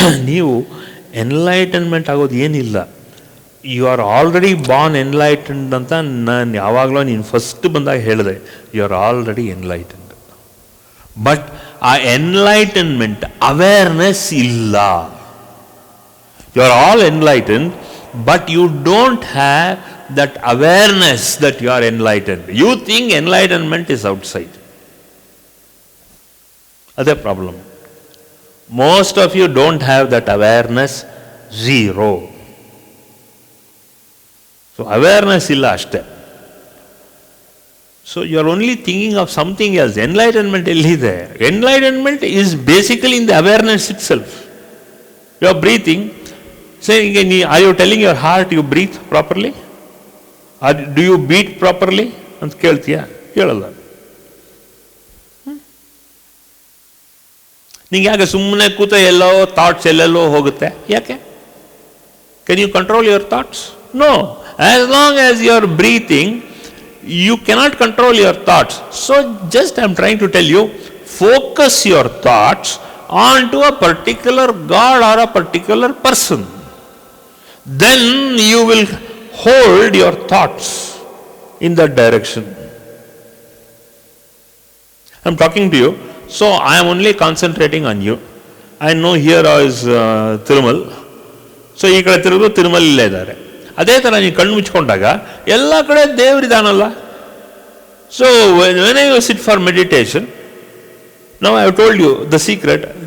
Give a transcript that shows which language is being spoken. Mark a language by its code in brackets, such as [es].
[kn] ನೀವು ಎನ್ಲೈಟನ್ಮೆಂಟ್ ಆಗೋದು ಏನಿಲ್ಲ. [en] you are already born enlightened [kn] ಅಂತ ನಾನು ಯಾವಾಗಲೂ ನೀನು ಫಸ್ಟ್ ಬಂದಾಗ ಹೇಳಿದೆ. [en] You are already enlightened. But [kn] ಆ ಎನ್ಲೈಟನ್ಮೆಂಟ್ ಅವೇರ್ನೆಸ್ ಇಲ್ಲ. [en] You are all enlightened, but you don't have that awareness that you are enlightened. You think enlightenment is outside. That's the problem. Most of you don't have that awareness, zero. So awareness [kn] illa ashte. [en] So you are only thinking of something else. Enlightenment is there. Enlightenment is basically in the awareness itself. You are breathing. Saying, are you telling your heart you breathe properly? Or do you beat properly? [kn] ಅಂತ ಕೇಳ್ತೀಯ? ಕೇಳಲ್ಲ. ನಿಂಗೆ ಯಾಕೆ ಸುಮ್ಮನೆ ಕೂತ ಎಲ್ಲೋ thoughts ಎಲ್ಲೆಲ್ಲೋ ಹೋಗುತ್ತೆ? ಯಾಕೆ? [en] Can you control your thoughts? No. As long as you are breathing, you cannot control your thoughts. So just I am trying to tell you, focus your thoughts onto a particular God or a particular person. Then you will hold your thoughts in that direction. I am talking to you, so I am only concentrating on you. I know here is Tirumal. [kn] So ಈ ಕಡೆ ತಿರುಗು ತಿರುಮಲ ಇಲ್ಲೇ ಇದ್ದಾರೆ. ಅದೇ ಥರ ನೀವು ಕಣ್ಣು ಮುಚ್ಕೊಂಡಾಗ ಎಲ್ಲ ಕಡೆ ದೇವರಿದಾನಲ್ಲ. [en] So when you sit for meditation, now I have told you the secret.